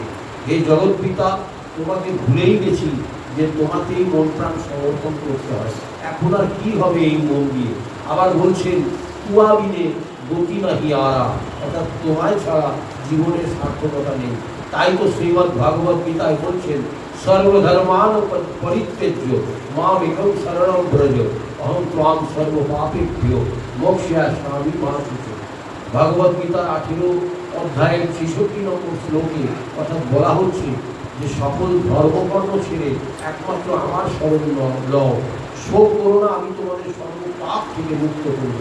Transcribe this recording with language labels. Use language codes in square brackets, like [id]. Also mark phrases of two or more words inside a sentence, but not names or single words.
[bn] হে জগৎ পিতা, তোমাকে ভুলেই গেছি যে তোমাকেই মন প্রাণ সমর্পণ করতে হয়। এখন আর কি হবে এই মন দিয়ে? আবার বলছেন, তুয়াবিনে গতি নাহি আরা, অর্থাৎ তোমায় ছাড়া জীবনের সার্থকতা নেই। তাই তো শ্রীমদ্ ভাগবত গীতায় বলছেন, [sa] সর্বধর্মান পরিত্যজ্য মামেকং শরণং ব্রজ অহং ত্বাং সর্বপাপেভ্যো মোক্ষয়িষ্যামি মা শুচি। [bn] ভাগবত গীতার 18 অধ্যায়ের 66 নম্বর শ্লোকে অর্থাৎ বলা হচ্ছে যে সকল ধর্মকর্ম ছেড়ে একমাত্র আমার শরণ লও, শোক করো না, আমি তোমাদের সর্বপাপ থেকে মুক্ত করব।